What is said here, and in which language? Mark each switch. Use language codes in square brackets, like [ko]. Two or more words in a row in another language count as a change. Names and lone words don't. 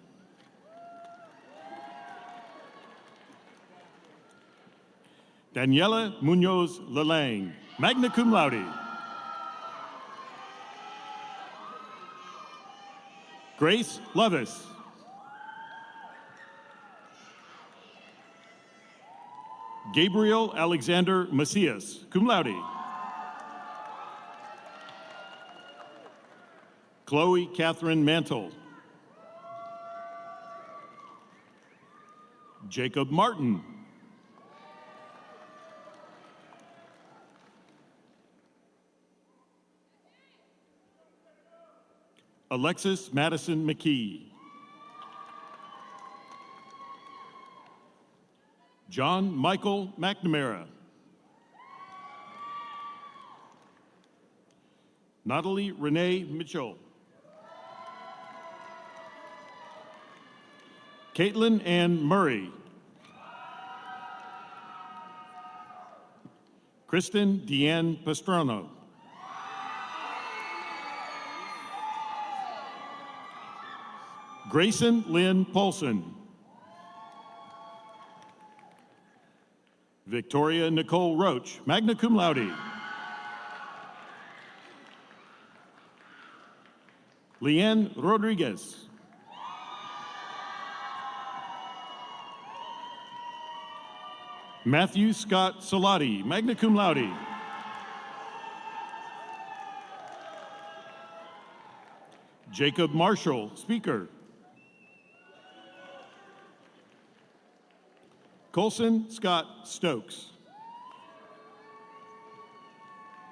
[en] Daniela Munoz Lelang, [la] magna cum laude. [en] Grace Levis. Gabriel Alexander Macias, [la] cum laude. [en] Chloe Catherine Mantle. Jacob Martin. Alexis Madison McKee. John Michael McNamara. Natalie Renee Mitchell. Caitlin Ann Murray. Kristen Deanne Pastrano. Grayson Lynn Paulson. Victoria Nicole Roach, [la] magna cum laude. [en] Leanne Rodriguez. Matthew Scott Salati, [la] magna cum laude. [en] Jacob Marshall, speaker. Colson Scott Stokes.